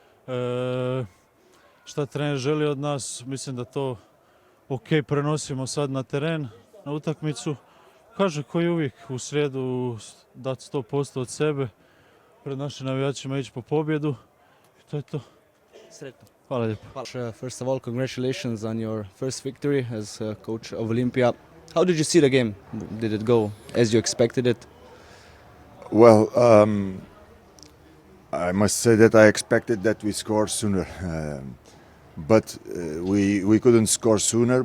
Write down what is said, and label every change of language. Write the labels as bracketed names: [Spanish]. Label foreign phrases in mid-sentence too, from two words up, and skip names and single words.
[Bosnian] Šta trener želi od nas, mislim da to ok prenosimo sad na teren, na utakmicu. Kaže koji uvijek u srijedu dati 100% od sebe, pred našim navijačima ići po pobjedu i to je to. Sretno. Hvala lijepo. [English] First of all, congratulations on your first victory as coach of Olympia. How did you see the game? Did it go as you expected it? Well, I must say that I expected that we score sooner, but we couldn't score sooner.